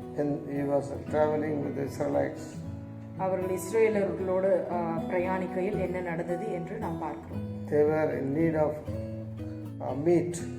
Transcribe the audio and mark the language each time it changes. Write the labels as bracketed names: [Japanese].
[English] And he was traveling with the Israelites. [Tamil] அவர்கள் இஸ்ரவேலர்களோடு பிரயாணிக்கையில் என்ன நடந்தது என்று நாம் பார்க்கிறோம். [English] They were in need of meat.